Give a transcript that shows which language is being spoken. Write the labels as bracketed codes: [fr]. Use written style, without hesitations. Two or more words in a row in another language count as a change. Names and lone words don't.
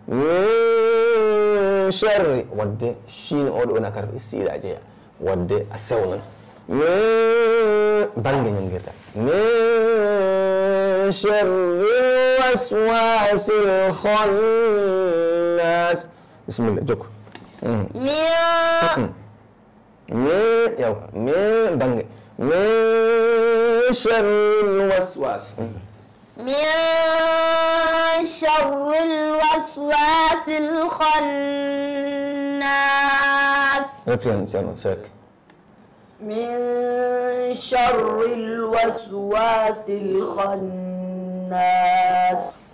[ar] من شر [ff] wadde Chine oɗo ona kata istila jeeya wadde a sewnan bange ñangirta [ar] من شر الوسواس الخناس [ff] bismillah jokko min bange [ar] من شر الوسواس من شر الوسواس الخناس من شر الوسواس الخناس